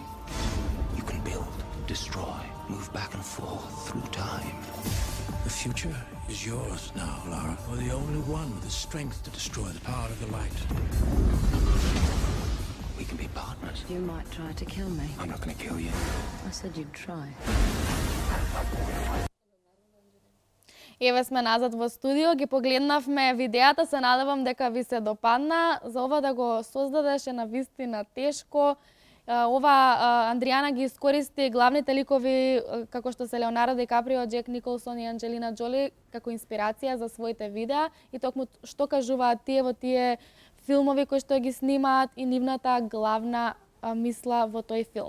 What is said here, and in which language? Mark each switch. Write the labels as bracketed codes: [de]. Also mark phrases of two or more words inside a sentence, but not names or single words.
[en] You can build, destroy, move back and forth through time. The future is yours now, Lara. You're the only one with the strength to destroy the power of the light. We can be partners. You might try to kill me. I'm not gonna kill you. I said you'd try. [mk] Еве сме назад во студио, ги погледнавме видеата, се надевам дека ви се допадна. За ова да го создадеше на вистина тешко. Ова Андријана ги искористи главните ликови како што се Леонардо Ди Каприо, Джек Николсон и Анджелина Џоли како инспирација за своите видеа и токму што кажуваат тие во тие филмови кои што ги снимаат и нивната главна мисла во тој филм.